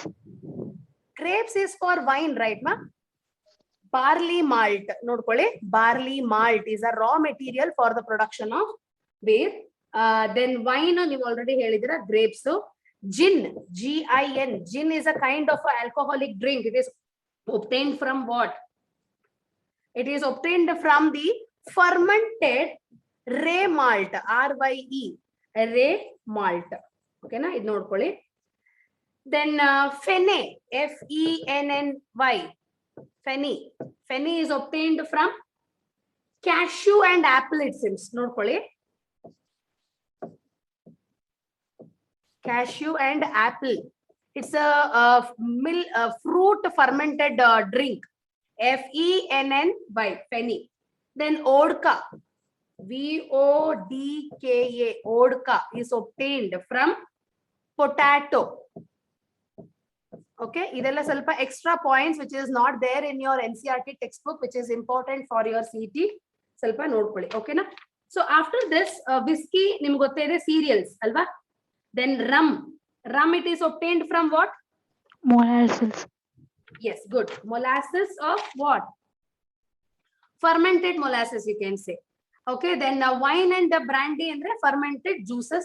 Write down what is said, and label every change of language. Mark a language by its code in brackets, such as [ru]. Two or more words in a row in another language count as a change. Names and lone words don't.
[en] Grapes is for wine, right, ma? Barley malt, nodkole, barley malt is a raw material for the production of beer. Then wine, you already helidira, grapes. So gin, Gin, gin is a kind of a alcoholic drink. It is obtained from what? It is obtained from the fermented rye malt, RYE, rye malt. Okay, na, [kn] ಇದು ನೋಡ್ಕೊಳ್ಳಿ. [en] Then fenny, FENNY, fenny. Fenny is obtained from cashew and apple, it seems. Nodkoli. Cashew and apple. It's a fruit fermented drink. FENNY, fenny. Then vodka, VODKA, vodka is obtained from potato. Okay, [kn] ಇದೆಲ್ಲ ಸ್ವಲ್ಪ [en] extra points which is not there in your NCERT textbook, which is important for your CET. [kn] ಸ್ವಲ್ಪ ನೋಡ್ಕೊಳ್ಳಿ. [en] Okay na. So after this whiskey [kn] ನಿಮಗೆ ಗೊತ್ತಿದೆ [en] cereals alva. Then rum. Rum, it is obtained from what? Molasses. Yes, good. Molasses of what? Fermented molasses, you can say. Okay, then wine and brandy and fermented juices.